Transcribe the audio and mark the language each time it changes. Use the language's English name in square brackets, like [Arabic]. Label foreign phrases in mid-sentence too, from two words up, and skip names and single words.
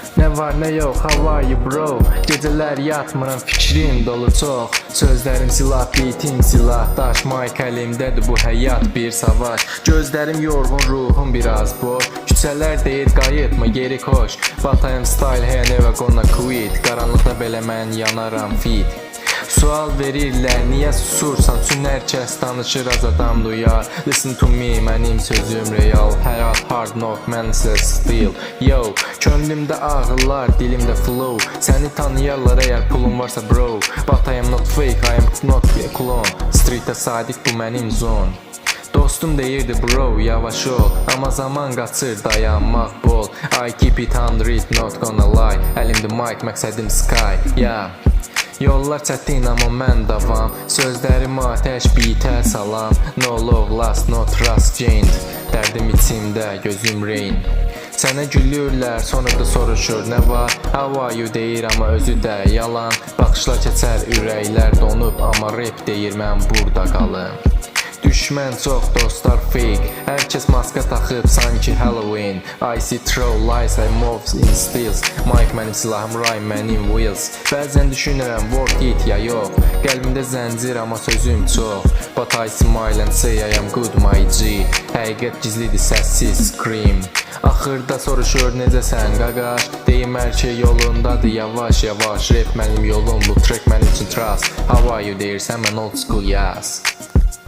[Azerbaijani] var nə yox, [English] how are you bro? [Azerbaijani] Gecələr yatmıram, fikrim dolu çox. Sözlərim silah, beatim silah, daş, mic əlimdədir, bu həyat bir savaş. Gözlərim yorğun, ruhum biraz boş. Küçələr deyir qayıtma, geri koş. [English] But I am style, hey never gonna quit. [Azerbaijani] Qaranlıqda belə mən yanaram fit. Sual verirlər, niyə susursan? Çünki hər kəs danışır, az adam duyar. [English] Listen to me, [Azerbaijani] mənim sözüm real. Həyat [English] hard knock, [Azerbaijani] mən isə still. Yo, könlümdə ağrılar, dilimdə flow. Səni tanıyarlar əgər pulun varsa bro. [English] But I am not fake, I am not a clone. [Azerbaijani] Streetə sadiq, bu mənim zone. Dostum deyirdi bro, yavaş ol. Amma zaman qaçır, dayanmaq bol. [English] I keep it 100, not gonna lie. [Azerbaijani] Əlimdə mic, məqsədim [English] sky, yeah. [Azerbaijani] Yollar çətin, amma mən davam. Sözlərim atəş, bitə salam. [English] No love lost, no trust gained. [Azerbaijani] Dərdim içimdə, gözüm rain. Sənə gülürlər, sonra da soruşur nə var? [English] How are you [Azerbaijani] deyir, amma özü də yalan. Baxışla keçər, ürəklər donub, amma rap deyir, mən burada qalım. Düşmən çox, dostlar fake. Hər kəs maska taxıb, sanki Halloween. [English] I see throw lies, I move in stills. [Azerbaijani] Mic mənim silahım, rhyme mənim wheels. Bəzən düşünürəm, [English] worth it [Azerbaijani] ya yox. Qəlbimdə zəncir, amma sözüm çox. [English] But I smile and say I am good my G. [Azerbaijani] Həqiqət gizlidir, səssiz scream. Axırda soruşur necəsən qaqaş. Deyim hər şey yolundadır, yavaş yavaş. Rap mənim yolum, bu track mənim üçün trust. [English] How are you [Azerbaijani] deyirsən, mən [English] old school [Azerbaijani] yaz.